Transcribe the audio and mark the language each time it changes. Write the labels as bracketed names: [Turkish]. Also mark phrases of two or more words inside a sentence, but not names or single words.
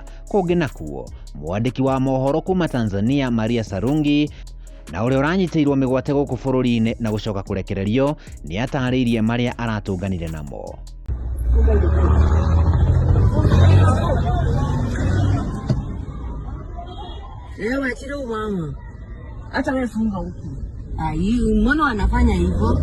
[Kikuyu] Kungi nakuo mwandiki wa mohoro kuma Tanzania Maria Sarungi na uria uranyitirwo Migwate guku bururi-ini na gucoka kurekererio ni atariirie maria aratunganire namo. Ewa chiro mama. [Swahili] Hata wewe funga huko. Hii mbona wanafanya hivyo?